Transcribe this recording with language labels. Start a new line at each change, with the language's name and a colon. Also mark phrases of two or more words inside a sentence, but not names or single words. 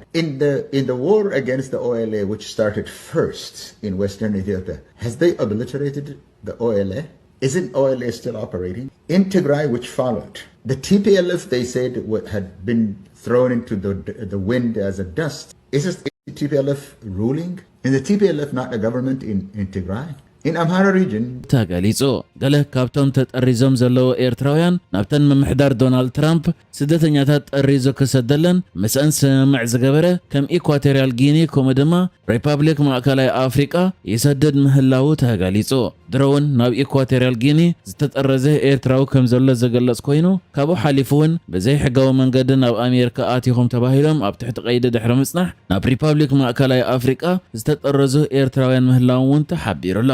English: In the war against the OLA, which started first in Western Ethiopia, has they obliterated the OLA? Isn't OLA still operating? In Tigray, which followed, the TPLF, they said, had been thrown into the wind as a dust. Is the TPLF ruling? Is the TPLF not a government in Tigray? In Amhara region
Tigrinya: ተገሊጹ ገለ ካብቶም ተጠሪዞም ዘለዉ ኤርትራውያን ናብተን መምሕዳር ዶናልድ ትራምፕ ስደተኛታት ጠሪዞ ክሰደለን ምስአን ስምምዕ ዝገበረ ከም ኢኳቶሪያል ጊኒ ከምኡ ድማ ሪፐብሊክ ማእከላይ አፍሪቃ ይሰደድ ምህላው ተገሊጹ ድሮውን ናብ ኢኳቶሪያል ጊኒ ዝተጠረዘ ኤርትራዊ ከም ዘሎ ዘገለጽ ኮይኑ ካብኡ ሓሊፉውን በዘይ ሕጋዊ መንገዲ ናብ ኣሜሪካ ኣትይኹም ተባሂሎም ኣብ ትሕቲ ቀይዲ ድሕሪ ምጽናሕ ናብ ሪፐብሊክ ማእከላይ አፍሪቃ ዝተጠረዙ ኤርትራውያን ምህላውን ተሓቢሩሎ